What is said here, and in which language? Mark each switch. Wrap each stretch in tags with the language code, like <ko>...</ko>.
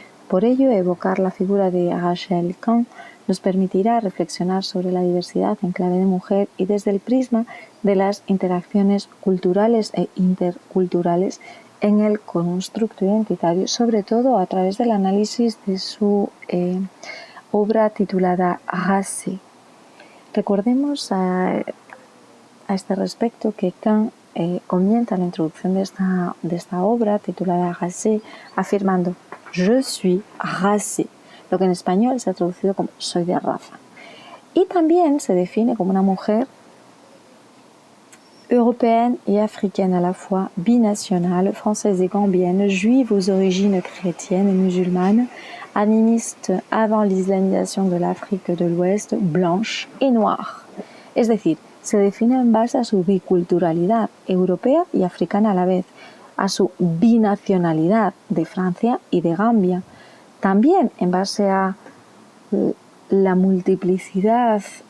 <es>Por ello, evocar la figura de Rachel Kahn nos permitirá reflexionar sobre la diversidad en clave de mujer y desde el prisma de las interacciones culturales e interculturales en el constructo identitario, sobre todo a través del análisis de su obra titulada Race. Recordemos a este respecto que Kahn comienza la introducción de esta obra titulada Race afirmando</es> <fr>«Je suis racée»,</fr> <es>lo que en español se ha traducido como «soy de raza». Y también se define como una mujer</es> <fr>européenne et africaine à la fois, binationale, française et gambienne, juive aux origines chrétiennes et musulmanes, animiste avant l'islamisation de l'Afrique de l'Ouest, blanche et noire.</fr> <es>Es decir, se define en base a su biculturalidad europea y africana a la vez, a su binacionalidad de Francia y de Gambia, también en base a la multiplicidad</es>